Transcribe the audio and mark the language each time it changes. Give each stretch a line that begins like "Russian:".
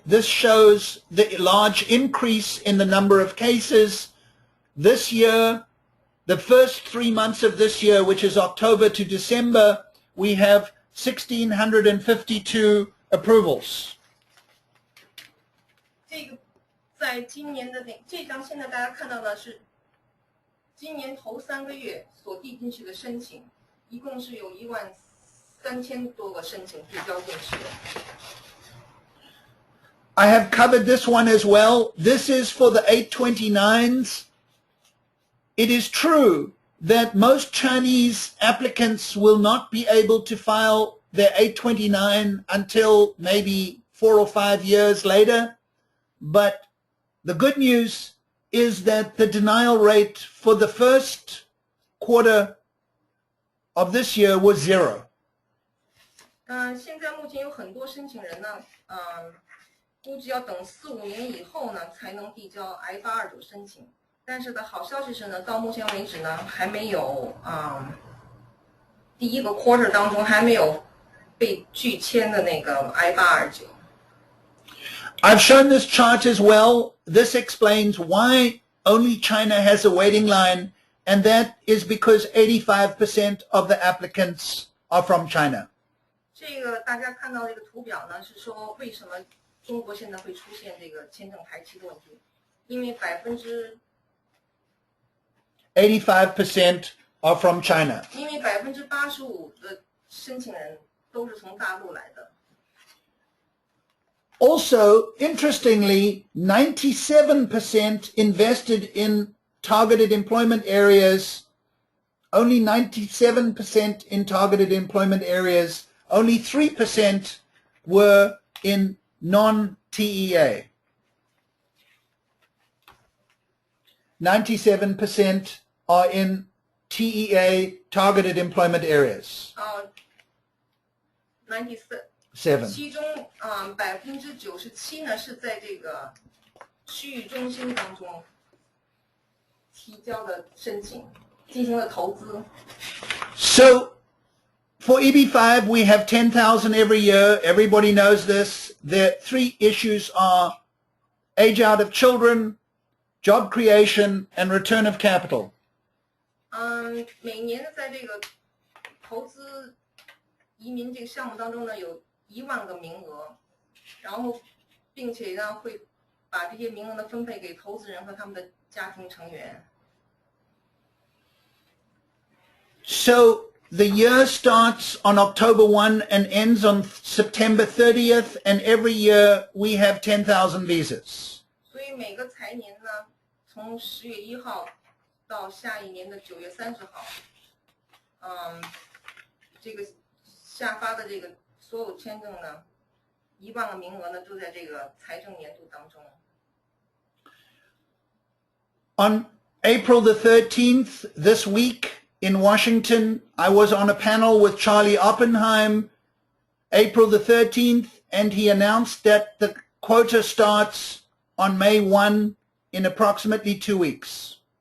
English: This shows the large increase in the number of cases. This year, the first 3 months of this year, which is October to December, we have 1,652 approvals.
Chinese: 这个在今年的这张现在大家看到的是今年头3个月所递进去的申请，一共是有13000多个申请递交进去。
English: I have covered this one as well. This is for the 829s. It is true that most Chinese applicants will not be able to file their 829 until maybe 4 or 5 years later. But the good news is that the denial rate for the first quarter of this year was 0.
Chinese: 现在目前有很多申请人呢，估计要等4、5年以后呢，才能递交 I-829申请。但是的好消息是呢，到目前为止呢，还没有第一个 quarter 当中还没有被拒签的那个 I-829。
English: I've shown this chart as well. This explains why only China has a waiting line, and that is because 85% of the applicants are from China.
Chinese: 这个大家看到这个图表呢，是说为什么中国现在会出现这个签证排期的问题？因为
English: 85% are from China.
Chinese: 因为85%的申请人都是从大陆来的。
English: Also, interestingly, 97% invested in targeted employment areas, only 97% in targeted employment areas, only 3% were in non-TEA. 97% are in TEA, targeted employment areas.
Chinese: 97%，其中97%呢是在这个区域中心当中提交的申请，进行了投资。
English: So, for EB-5, we have 10,000 every year. Everybody knows this. The 3 issues are age out of children, job creation, and return of capital.
Chinese: 每年在这个投资移民这个项目当中呢，有1万个名额，然后并且呢会把这些名额呢分配给投资人和他们的家庭成员。
English: So the year starts on October 1 and ends on September 30th, and every year we have 10,000 visas.
Chinese: 所以每个财年呢，从10月1号到下一年的9月30号，这个下发的这个所有签证呢，1万个名额呢都在这个财政年度当中。
English: On April the 13th, this week in Washington, I was on a panel with Charlie Oppenheim, April the 13th, and he announced that the quota starts on May 1 in approximately 2 weeks.